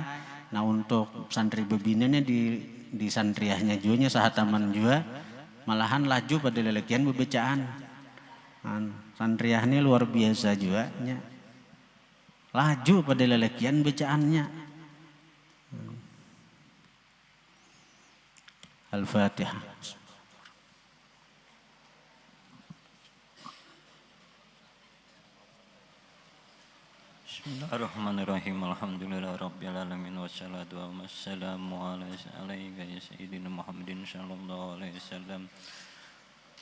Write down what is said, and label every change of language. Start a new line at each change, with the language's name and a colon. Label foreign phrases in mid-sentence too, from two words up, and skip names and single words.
Banjar: Nah untuk santri bebinanya di santriahnya juga sahataman juga. Malahan laju pada lelekian bebacaan. Santriah ini luar biasa juga. Laju pada lelekian bacaannya.
Arabic: Al-Fatihah. بسم الله الرحمن الرحيم. الحمد لله رب العالمين والصلاة والسلام على سيدنا محمد صلى الله عليه وسلم.